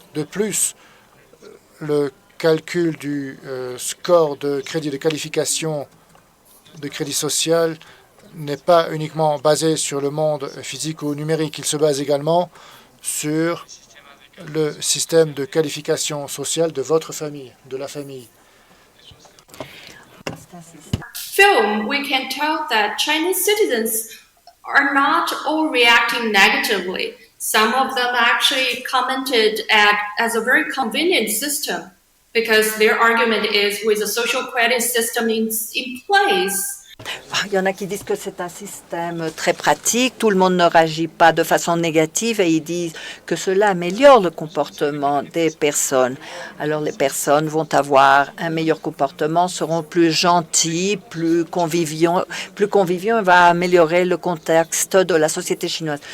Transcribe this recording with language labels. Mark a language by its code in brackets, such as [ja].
[fr] De plus, le calcul du score de crédit de qualification de crédit social n'est pas uniquement basé sur le monde physique ou numérique. Il se base également sur le système de qualification sociale de votre famille, de la famille. [en] Film, we can tell that Chinese citizens are not all reacting negatively. Some of them actually commented as a very convenient system because their argument is with a social credit system in place. [fr] Il y en a qui disent que c'est un système très pratique, tout le monde ne réagit pas de façon négative et ils disent que cela améliore le comportement des personnes. Alors les personnes vont avoir un meilleur comportement, seront plus gentilles, plus conviviaux et va améliorer le contexte de la société chinoise.